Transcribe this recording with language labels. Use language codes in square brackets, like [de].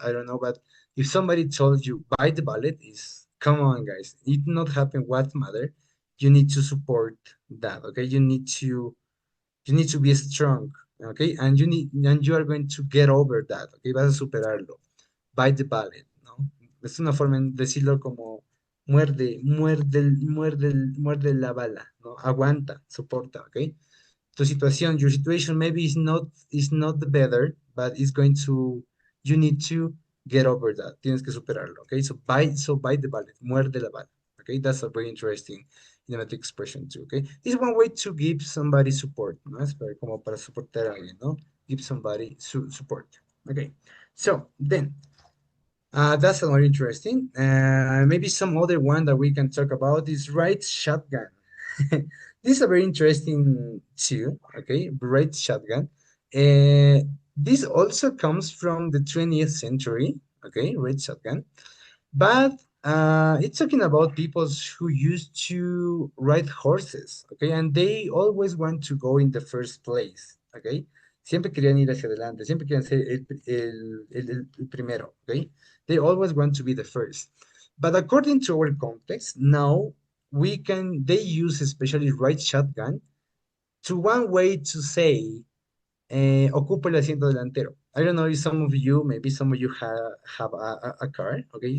[en] I don't know, but if somebody told you bite the bullet, is come on, guys, it not happen. What matter? You need to support that. Okay, you need to be strong. Okay, and you are going to get over that. [es] Okay, vas a superarlo. [en] Bite the bullet, [es] ¿no? Es una forma de decirlo como muerde la bala, ¿no? Aguanta, soporta, ¿ok? Tu situación, [en] your situation maybe is not the better, but it's going to, you need to get over that. [es] Tienes que superarlo, [en] okay? So bite the bullet, [es] muerde la bala, [en] okay? That's a very interesting idiomatic expression too, okay? This is one way to give somebody support, ¿no? [es] Es como para soportar a alguien, ¿no? [en] Give somebody support, okay? So then, that's a lot interesting. Maybe some other one that we can talk about is right shotgun. This is a very interesting too. Okay, right shotgun. This also comes from the 20th century. Okay, right shotgun. But it's talking about people who used to ride horses, okay, and they always want to go in the first place, okay. [es] Siempre querían ir hacia adelante, siempre querían ser el primero, okay. [en] They always want to be the first. But according to our context, now they use especially right shotgun to one way to say [es] ocupa el asiento delantero. [en] I don't know if some of you, maybe some of you have a car, okay?